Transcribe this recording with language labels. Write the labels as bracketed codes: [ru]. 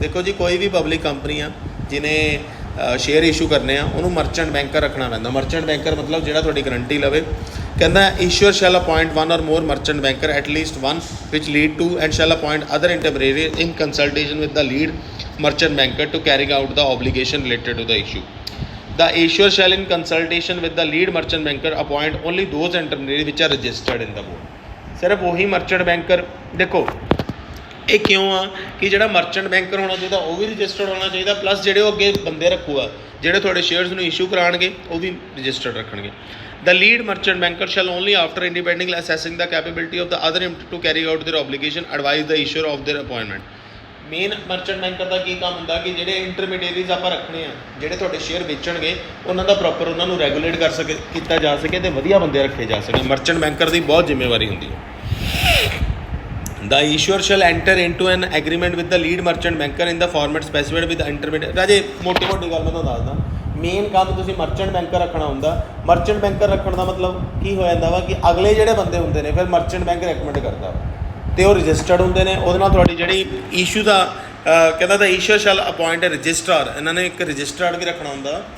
[pa] ਦੇਖੋ ਜੀ ਕੋਈ ਵੀ ਪਬਲਿਕ ਕੰਪਨੀ ਆ ਜਿਹਨੇ ਸ਼ੇਅਰ ਇਸ਼ੂ ਕਰਨੇ ਆ ਉਹਨੂੰ ਮਰਚੈਂਟ ਬੈਂਕਰ ਰੱਖਣਾ ਪੈਂਦਾ। ਮਰਚੈਂਟ ਬੈਂਕਰ ਮਤਲਬ ਜਿਹੜਾ ਤੁਹਾਡੀ ਗਰੰਟੀ ਲਵੇ। ਕਹਿੰਦਾ [en] Issuer shall appoint one or more merchant banker at least one which lead to and shall appoint other intermediary in consultation with the lead merchant banker to carry out the obligation related to the issue. The issuer shall in consultation with the lead merchant banker appoint only those intermediaries which are registered in the board. [pa] ਸਿਰਫ ਉਹੀ merchant banker. ਦੇਖੋ ਇਹ ਕਿਉਂ ਆ ਕਿ ਜਿਹੜਾ merchant banker ਹੋਣਾ ਚਾਹੀਦਾ ਉਹ ਵੀ ਰਜਿਸਟਰਡ ਹੋਣਾ ਚਾਹੀਦਾ, ਪਲੱਸ ਜਿਹੜੇ ਉਹ ਅੱਗੇ ਬੰਦੇ ਰੱਖੂਗਾ ਜਿਹੜੇ ਤੁਹਾਡੇ ਸ਼ੇਅਰਸ ਨੂੰ ਇਸ਼ੂ ਕਰਾਉਣਗੇ ਉਹ ਵੀ ਰਜਿਸਟਰਡ ਰੱਖਣਗੇ। [en] The lead merchant banker shall only after independently assessing the capability of the other to carry out their obligation advise the issuer of their appointment. [pa] Main merchant banker ਦਾ ਕੀ ਕੰਮ ਹੁੰਦਾ ਕਿ ਜਿਹੜੇ ਇੰਟਰਮੀਡੀਏਟਰੀਜ਼ ਆਪਾਂ ਰੱਖਣੇ ਆ ਜਿਹੜੇ ਤੁਹਾਡੇ ਸ਼ੇਅਰ ਵੇਚਣਗੇ ਉਹਨਾਂ ਦਾ ਪ੍ਰੋਪਰ ਉਹਨਾਂ ਨੂੰ ਰੈਗੂਲੇਟ ਕਰ ਸਕੇ ਕੀਤਾ ਜਾ ਸਕੇ ਅਤੇ ਵਧੀਆ ਬੰਦੇ ਰੱਖੇ ਜਾ ਸਕੇ। ਮਰਚੈਂਟ ਬੈਂਕਰ ਦੀ ਬਹੁਤ ਜ਼ਿੰਮੇਵਾਰੀ ਹੁੰਦੀ ਹੈ। [en] The issuer shall enter into an agreement with the lead merchant banker in the format specified with the intermediate। [pa] ਰਾਜੇ ਮੋਟੀ ਗੱਲ ਮੈਂ ਤੁਹਾਨੂੰ ਦੱਸਦਾ, ਮੇਨ ਕੰਮ ਤੁਸੀਂ ਮਰਚੈਂਟ ਬੈਂਕਰ ਰੱਖਣਾ ਹੁੰਦਾ। ਮਰਚੈਂਟ ਬੈਂਕਰ ਰੱਖਣ ਦਾ ਮਤਲਬ ਕੀ ਹੋ ਜਾਂਦਾ ਵਾ ਕਿ ਅਗਲੇ ਜਿਹੜੇ ਬੰਦੇ ਹੁੰਦੇ ਨੇ ਫਿਰ ਮਰਚੈਂਟ ਬੈਂਕ ਰეკਮੈਂਡ ਕਰਦਾ ਅਤੇ ਉਹ ਰਜਿਸਟਰਡ ਹੁੰਦੇ ਨੇ। ਉਹਦੇ ਨਾਲ ਤੁਹਾਡੀ ਜਿਹੜੀ ਇਸ਼ੂ ਦਾ ਕਹਿੰਦਾ ਤਾਂ [en] issuer shall appoint registrar, [pa] ਇਹਨਾਂ ਨੇ ਇੱਕ ਰਜਿਸਟਰਾਰ ਵੀ ਰੱਖਣਾ ਹੁੰਦਾ।